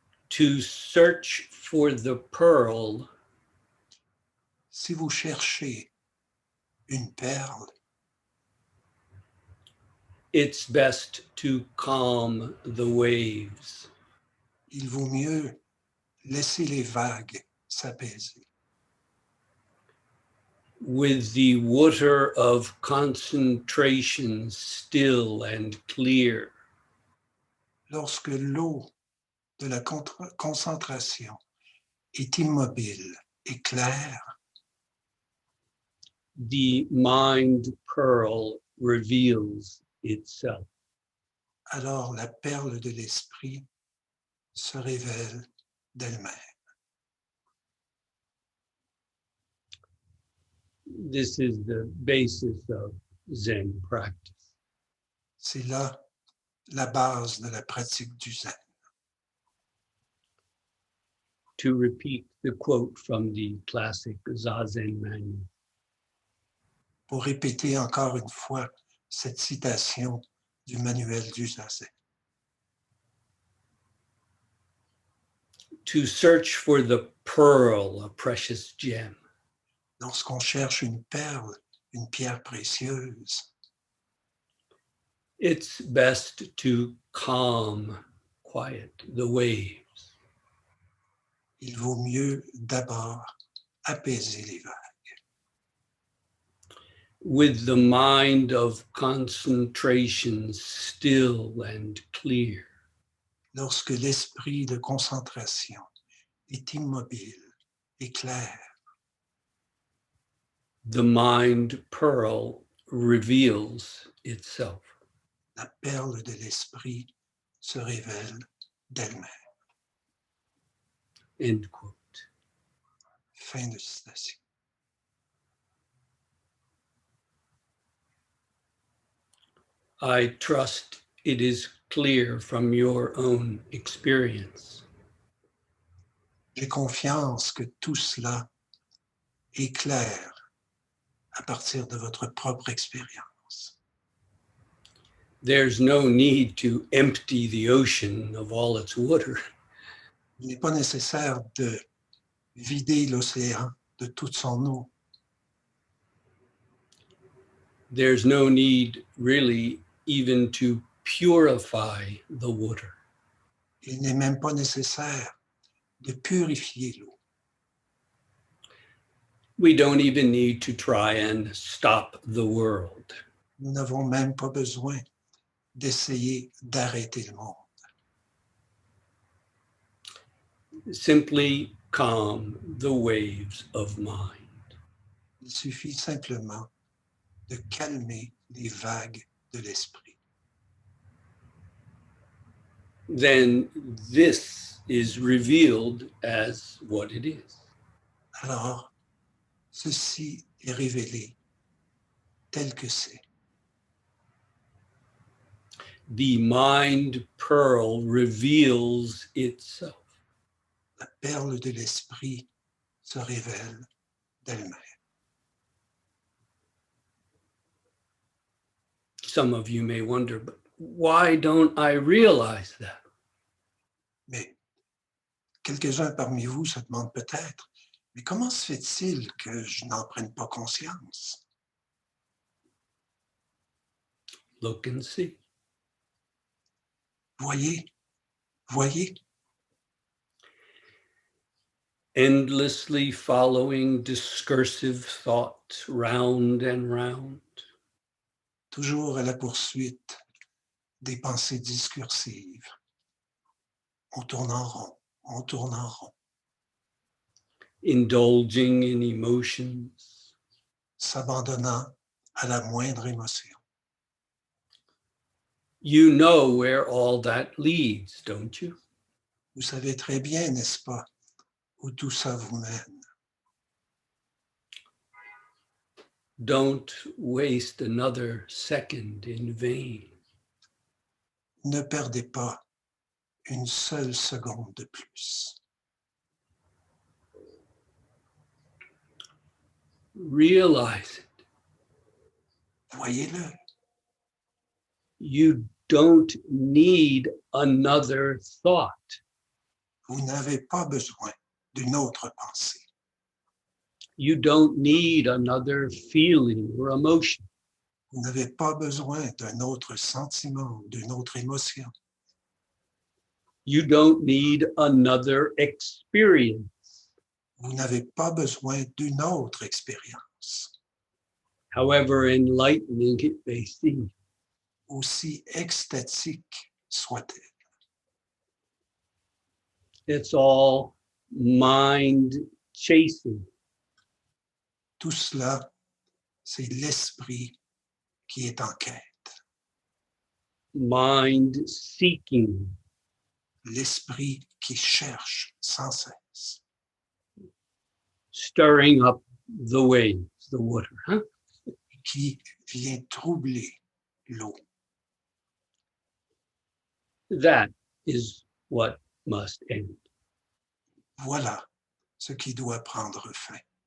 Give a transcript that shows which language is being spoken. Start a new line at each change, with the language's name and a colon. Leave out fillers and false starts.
English: to search for the pearl,
French: si vous cherchez une perle,
English: it's best to calm the waves.
French: il vaut mieux laisser les vagues s'apaiser.
English: With the water of concentration still and clear,
French: Lorsque l'eau de la concentration est immobile et claire,
English: the mind pearl reveals itself.
French: alors la perle de l'esprit se révèle d'elle-même.
English: This is the basis of Zen practice.
French: C'est là la base de la pratique du Zen.
English: To repeat the quote from the classic Zazen manual,
French: Pour répéter encore une fois cette citation du manuel du Zazen.
English: to search for the pearl, a precious gem,
French: Lorsqu'on cherche une perle, une pierre précieuse,
English: it's best to quiet the waves.
French: il vaut mieux d'abord apaiser les vagues.
English: With the mind of concentration still and clear,
French: Lorsque l'esprit de concentration est immobile et clair,
English: the mind pearl reveals itself.
French: la perle de l'esprit se révèle d'elle-même.
English: End quote.
French: Fin de citation.
English: I trust it is clear from your own experience.
French: J'ai confiance que tout cela et clair à partir de votre propre expérience.
English: There's no need to empty the ocean of all its water.
French: Il n'est pas nécessaire de vider l'océan de toute son eau.
English: There's no need really even to purify the water.
French: Il n'est même pas nécessaire de purifier l'eau.
English: We don't even need to try and stop the world.
French: Nous n'avons même pas besoin d'essayer d'arrêter le monde.
English: Simply calm the waves of mind.
French: Il suffit simplement de calmer les vagues de l'esprit.
English: Then this is revealed as what it is.
French: Alors, ceci est révélé tel que c'est.
English: The mind pearl reveals itself.
French: La perle de l'esprit se révèle d'elle-même.
English: Some of you may wonder, but why don't I realize that?
French: Mais quelques-uns parmi vous se demandent peut-être, mais comment se fait-il que je n'en prenne pas conscience?
English: Look and see.
French: Voyez, voyez,
English: Endlessly following discursive thought round and round.
French: toujours à la poursuite des pensées discursives. On tourne en rond, on tourne en rond.
English: Indulging in emotions.
French: S'abandonnant à la moindre émotion.
English: You know where all that leads, don't you?
French: Vous savez très bien, n'est-ce pas, où tout ça vous mène.
English: Don't waste another second in vain.
French: Ne perdez pas une seule seconde de plus.
English: Realize it.
French: Voyez-le.
English: You don't need another thought.
French: Vous n'avez pas besoin d'une autre pensée.
English: You don't need another feeling or emotion.
French: Vous n'avez pas besoin d'un autre sentiment, d'une autre émotion.
English: You don't need another experience,
French: Vous n'avez pas besoin d'une autre expérience,
English: however enlightening it may seem.
French: aussi extatique soit-elle.
English: It's all mind chasing.
French: Tout cela, c'est l'esprit qui est en quête,
English: Mind seeking,
French: l'esprit qui cherche sans cesse,
English: stirring up the waves, the water, huh?
French: qui vient troubler l'eau.
English: That is what must end.
French: Voilà ce qui doit prendre fin.